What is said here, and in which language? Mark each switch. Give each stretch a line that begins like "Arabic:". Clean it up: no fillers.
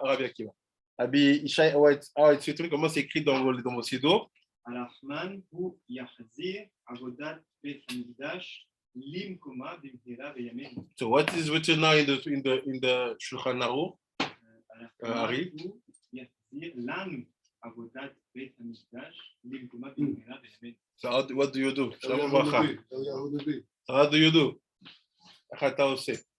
English: Rabbi Ishai, how it's written,
French: comment c'est écrit dans vos siddur?
Hebrew: הרחמן הוא יחזיר עבודת בית המקדש למקומה במהרה בימינו.
English: So what is written now in the Shulchan Aruch?
Hebrew: הרחמן הוא יחזיר לנו עבודת בית המקדש למקומה במהרה בימינו.
English: So what do you do? Shalom How Bracha. So how do you do?
Hebrew: איך אתה עושה?